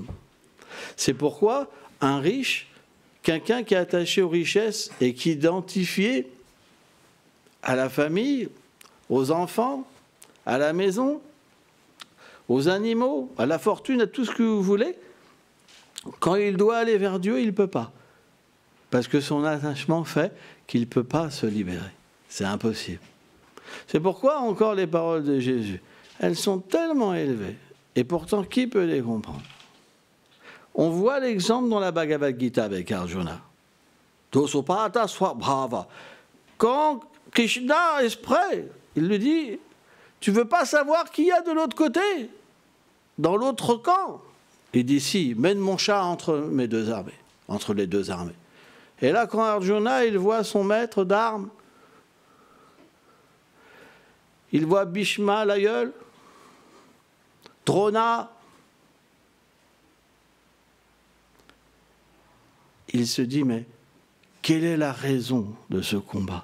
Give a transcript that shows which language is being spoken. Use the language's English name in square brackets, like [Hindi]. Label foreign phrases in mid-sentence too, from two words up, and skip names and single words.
[French] C'est pourquoi un riche, quelqu'un qui est attaché aux richesses et qui est identifié à la famille, aux enfants, à la maison, aux animaux, à la fortune, à tout ce que vous voulez, quand il doit aller vers Dieu, il ne peut pas. Parce que son attachement fait qu'il ne peut pas se libérer. C'est impossible. C'est pourquoi encore les paroles de Jésus, elles sont tellement élevées. Et pourtant, qui peut les comprendre? On voit l'exemple dans la Bhagavad Gita avec Arjuna. [Sanskrit] Dosopata swabhava. [French] Quand Krishna est prêt, il lui dit, tu ne veux pas savoir qui y a de l'autre côté, dans l'autre camp? Il dit, si, mène mon char entre mes deux armées, entre les deux armées. Et là, quand Arjuna, il voit son maître d'armes, il voit Bhishma, l'aïeul, Drona, il se dit, mais quelle est la raison de ce combat?